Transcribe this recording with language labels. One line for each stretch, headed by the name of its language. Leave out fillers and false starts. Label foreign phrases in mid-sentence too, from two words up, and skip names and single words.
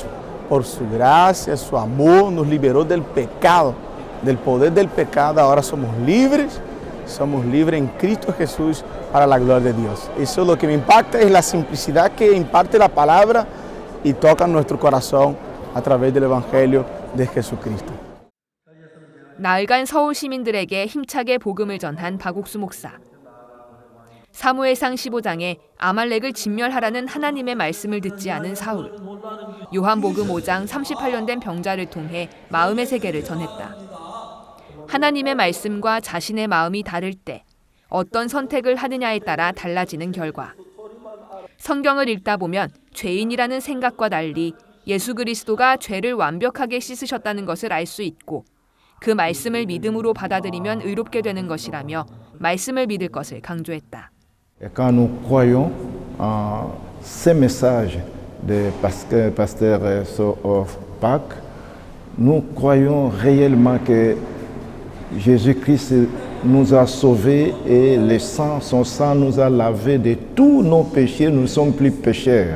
Spanish: Por su gracia, su amor, nos liberó del pecado, del poder del pecado. Ahora somos libres en Cristo Jesús para la gloria de Dios. Eso lo que me impacta es la simplicidad que imparte la palabra y toca nuestro corazón a través del Evangelio de Jesucristo.
Korean: 나흘간 서울 시민들에게 힘차게 복음을 전한 박옥수 목사. 사무엘상 15장에 아말렉을 진멸하라는 하나님의 말씀을 듣지 않은 사울. 요한복음 5장 38년 된 병자를 통해 마음의 세계를 전했다. 하나님의 말씀과 자신의 마음이 다를 때 어떤 선택을 하느냐에 따라 달라지는 결과. 성경을 읽다 보면 죄인이라는 생각과 달리 예수 그리스도가 죄를 완벽하게 씻으셨다는 것을 알 수 있고 그 말씀을 믿음으로 받아들이면 의롭게 되는 것이라며 말씀을 믿을 것을 강조했다.
French: Quand nous croyons en ces messages de pasteur Pâques, nous croyons réellement que Jésus-Christ nous a sauvés et son sang nous a lavés de tous nos péchés, nous ne sommes plus pécheurs.